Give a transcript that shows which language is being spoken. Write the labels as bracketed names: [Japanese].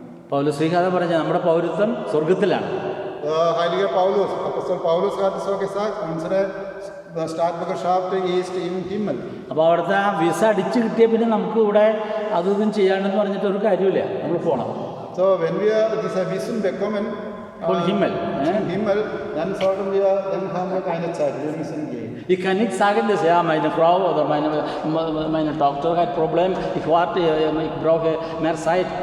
[Malayalam] പൗലോസ്ലീഹ പറഞ്ഞ നമ്മുടെ പൗരത്വം സ്വർഗത്തിലാണ്. [German] Heiliger Paulus, Apostel Paulus hat so gesagt, unsere Staatsbürgerschaft ist im Himmel. [Malayalam] അപ്പോൾ അവിടുത്തെ ആ വിസ അടിച്ചു കിട്ടിയ പിന്നെ നമുക്ക് ഇവിടെ അതൊന്നും ചെയ്യാണ്ടെന്ന് പറഞ്ഞിട്ട് ഒരു കാര്യമില്ല, നമ്മൾ പോകണം. [German] So, wenn wir diese Wissen bekommen, Himmel, dann haben wir keine Zeit, wir müssen gehen. Ich kann nicht sagen, dass ja, meine Frau oder meine Tochter hat Problem, ich warte, ich brauche mehr Zeit.